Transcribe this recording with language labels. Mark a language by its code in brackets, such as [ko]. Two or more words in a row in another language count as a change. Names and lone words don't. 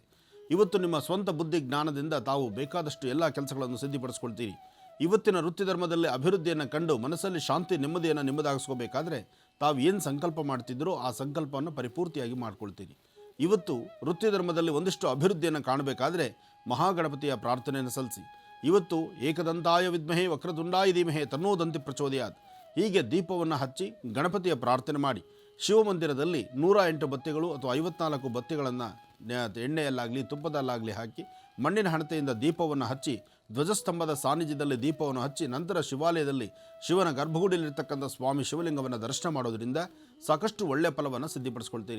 [kn] ಇವತ್ತು ನಿಮ್ಮ ಸ್ವಂತ ಬುದ್ಧಿ ಜ್ಞಾನದಿಂದ ತಾವು ಬೇಕಾದಷ್ಟು ಎಲ್ಲ ಕೆಲಸಗಳನ್ನು ಸಿದ್ಧಿಪಡಿಸ್ಕೊಳ್ತೀರಿ. ಇವತ್ತಿನ ವೃತ್ತಿ ಧರ್ಮದಲ್ಲಿ ಅಭಿವೃದ್ಧಿಯನ್ನು ಕಂಡು ಮನಸ್ಸಲ್ಲಿ ಶಾಂತಿ ನೆಮ್ಮದಿಯನ್ನು ನಿಮ್ಮದಾಗಿಸ್ಕೋಬೇಕಾದ್ರೆ ತಾವು ಏನು ಸಂಕಲ್ಪ ಮಾಡ್ತಿದ್ರೋ ಆ ಸಂಕಲ್ಪವನ್ನು ಪರಿಪೂರ್ತಿಯಾಗಿ ಮಾಡ್ಕೊಳ್ತೀರಿ. ಇವತ್ತು ವೃತ್ತಿ ಧರ್ಮದಲ್ಲಿ ಒಂದಿಷ್ಟು ಅಭಿವೃದ್ಧಿಯನ್ನು ಕಾಣಬೇಕಾದ್ರೆ ಮಹಾಗಣಪತಿಯ ಪ್ರಾರ್ಥನೆಯನ್ನು ಸಲ್ಲಿಸಿ. ಇವತ್ತು [sa] ಏಕದಂತಾಯ ವಿದ್ಮಹೇ ವಕ್ರತುಂಡಾಯ ಧೀಮಹಿ ತನ್ನೋ ದಂತಿ ಪ್ರಚೋದಯಾತ್ [kn] ಹೀಗೆ ದೀಪವನ್ನು ಹಚ್ಚಿ ಗಣಪತಿಯ ಪ್ರಾರ್ಥನೆ ಮಾಡಿ ಶಿವಮಂದಿರದಲ್ಲಿ 108 ಬತ್ತಿಗಳು ಅಥವಾ 54 ಬತ್ತಿಗಳನ್ನು ಎಣ್ಣೆಯಲ್ಲಾಗಲಿ ತುಪ್ಪದಲ್ಲಾಗಲಿ ಹಾಕಿ ಮಣ್ಣಿನ ಹಣತೆಯಿಂದ ದೀಪವನ್ನು ಹಚ್ಚಿ ಧ್ವಜಸ್ತಂಭದ ಸಾನ್ನಿಧ್ಯದಲ್ಲಿ ದೀಪವನ್ನು ಹಚ್ಚಿ ನಂತರ ಶಿವಾಲಯದಲ್ಲಿ ಶಿವನ ಗರ್ಭಗುಡಿಯಲ್ಲಿರ್ತಕ್ಕಂಥ ಸ್ವಾಮಿ ಶಿವಲಿಂಗವನ್ನು ದರ್ಶನ ಮಾಡೋದರಿಂದ ಸಾಕಷ್ಟು ಒಳ್ಳೆಯ ಫಲವನ್ನು ಸಿದ್ಧಿಪಡಿಸ್ಕೊಳ್ತೀರಿ.